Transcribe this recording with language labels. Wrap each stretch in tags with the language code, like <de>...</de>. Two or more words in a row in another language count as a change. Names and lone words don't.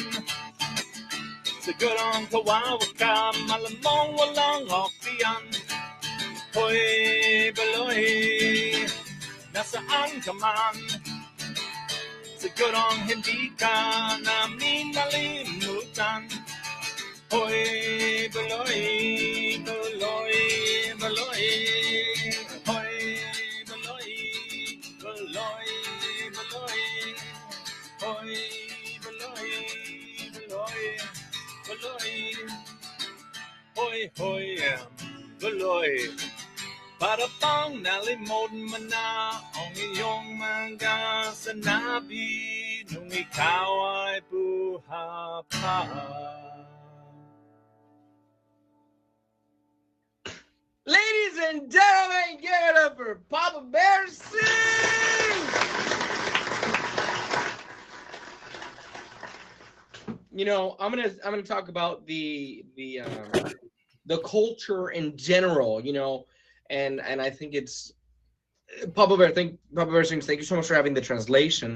<tl>Sigurong kawawa ka, malamang walang opsyan. Hoy, buloy, nasaan ka man? Sigurong hindi ka namin nalimutan. Hoy, baloy, baloy, baloy. Hoy, baloy, baloy, baloy. Hoy, baloy, baloy, baloy. Hoy, hoy, baloy. Para bang nalimutan mo na ang iyong mga sanabi nung ikaw ay buha pa.</tl> <en>Ladies and gentlemen, give it up for Papa Bear Sings! You know, I'm gonna talk about the culture in general, you know, and I think it's Papa Bear Sings, thank you so much for having the translation.</en>